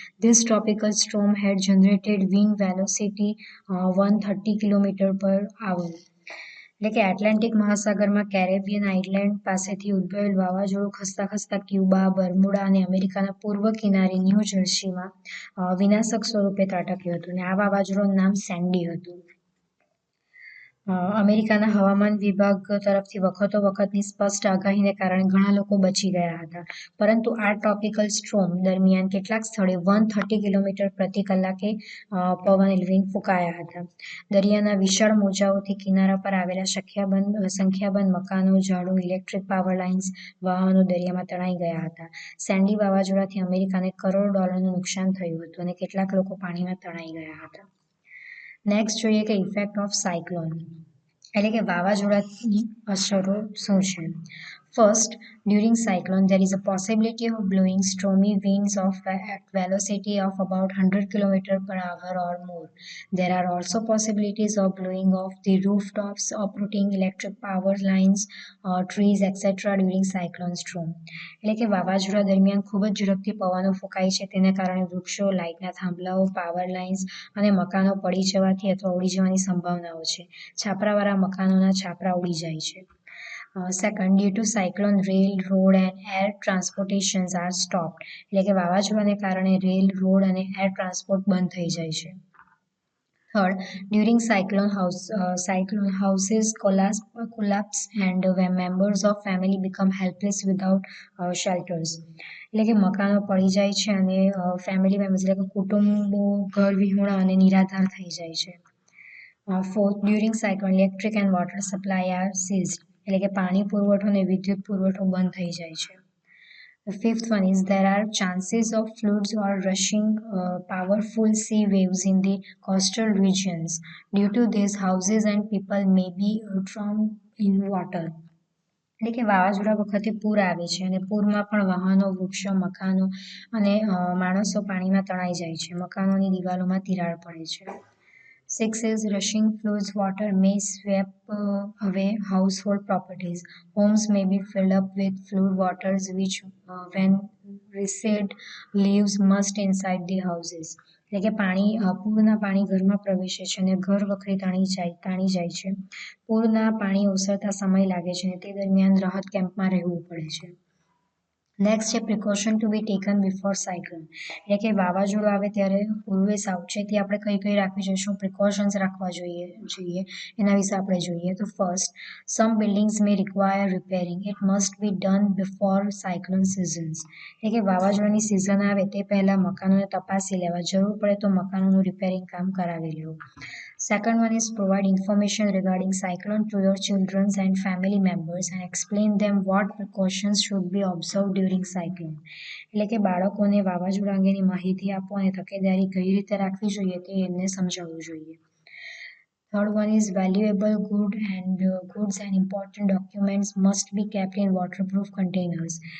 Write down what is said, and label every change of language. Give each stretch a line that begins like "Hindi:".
English: This tropical storm had generated wind velocity 130 km/h.
Gujarati: એટલે કે Atlantic મહાસાગરમાં કેરેબિયન આઇલેન્ડ પાસેથી ઉદ્ભવેલ વાવાઝોડું ખસતા ખસતા ક્યુબા, બર્મુડા અને અમેરિકાના પૂર્વ કિનારે ન્યૂ જર્સીમાં વિનાશક સ્વરૂપે ત્રાટક્યું હતું અને આ વાવાઝોડાનું નામ સેન્ડી હતું. અમેરિકાના હવામાન વિભાગ તરફથી વખતોવખતની સ્પષ્ટ આગાહીને કારણે ઘણા લોકો બચી ગયા હતા, પરંતુ આ ટ્રોપિકલ સ્ટ્રોમ દરમિયાન કેટલાક સ્થળે 130 કિલોમીટર પ્રતિ કલાકે પવન ફૂંકાયા હતા. દરિયાના વિશાળ મોજાઓથી કિનારા પર આવેલા સંખ્યાબંધ મકાનો, ઝાડો, ઇલેક્ટ્રિક પાવર લાઇન્સ, વાહનો દરિયામાં તણાઈ ગયા હતા. સેન્ડી વાવાઝોડાથી અમેરિકાને કરોડો ડોલરનું નુકસાન થયું હતું અને કેટલાક લોકો પાણીમાં તણાઈ ગયા હતા. નેક્સ્ટ જોઈએ કે
English: effect of cyclone,
Gujarati: એટલે કે વાવાઝોડાની અસરો શું છે.
English: First, during cyclone, there is a possibility of blowing stormy winds at velocity of about 100 km per hour or more. There are also possibilities of blowing off the rooftops, uprooting electric power lines, trees, etc. during cyclone storm.
Gujarati: એટલે કે વાવાઝોડા દરમિયાન ખૂબ જ ઝડપથી પવનો ફૂંકાય છે, તેને કારણે વૃક્ષો, લાઇટના થાંભલાઓ, પાવર લાઇન્સ અને મકાનો પડી જવાથી અથવા ઉડી જવાની સંભાવનાઓ છે. છાપરાવાળા મકાનોના છાપરા ઉડી જાય છે.
English: Second, due to cyclone, rail, road and air transportations are stopped.
Gujarati: એટલે કે વાવાઝોડાને કારણે રેલ, રોડ અને એર ટ્રાન્સપોર્ટ બંધ થઈ જાય છે.
English: Third, during cyclone, houses collapse and when members of family become helpless without shelters.
Gujarati: એટલે કે મકાનો પડી જાય છે અને ફેમિલી મેમ્બર્સ એટલે કે કુટુંબો ઘર વિહોણા અને નિરાધાર થઈ જાય છે.
English: Fourth, during cyclone, electric and water supply are seized.
Gujarati: એટલે કે પાણી પુરવઠો અને વિદ્યુત પુરવઠો બંધ થઈ જાય છે.
English: The fifth one is there are chances of floods or rushing powerful sea waves in the coastal regions. Due to this, houses and people may be drowned in water.
Gujarati: એટલે કે વાવાઝોડા વખતે પૂર આવે છે અને પૂરમાં પણ વાહનો, વૃક્ષો, મકાનો અને માણસો પાણીમાં તણાઈ જાય છે. મકાનોની દિવાલોમાં તિરાડ પડે છે.
English: Six is rushing floods water may sweep away household properties. Homes may be filled up with flood waters which when recede leaves must inside the houses.
Gujarati: એટલે કે પૂરના પાણી ઘરમાં પ્રવેશે છે અને ઘર વખરી તાણી જાય છે. પૂરના પાણી ઓસરતા સમય લાગે છે અને તે દરમિયાન રાહત કેમ્પમાં રહેવું પડે છે. નેક્સ્ટ છે
English: precaution to be taken before cyclone,
Gujarati: એટલે કે વાવાઝોડું આવે ત્યારે પૂર્વે સાવચેતી આપણે કઈ રાખવી જોઈએ, શું પ્રિકોશન્સ રાખવા જોઈએ એના વિશે આપણે જોઈએ.
English: તો first, some buildings may require repairing, it must be done before cyclone seasons.
Gujarati: એટલે કે વાવાઝોડાની સિઝન આવે તે પહેલાં મકાનોને તપાસી લેવા, જરૂર પડે તો મકાનોનું રિપેરિંગ કામ કરાવી લેવું.
English: Second one is provide information regarding cyclone to your children and family members and explain them what precautions should be observed during cyclone.
Gujarati: એટલે કે બાળકોને વાવાઝોડા અંગેની માહિતી આપો અને તકેદારી કઈ રીતે રાખવી જોઈએ તે એમને સમજાવવું જોઈએ.
English: Third one is valuable goods and important documents must be kept in waterproof containers.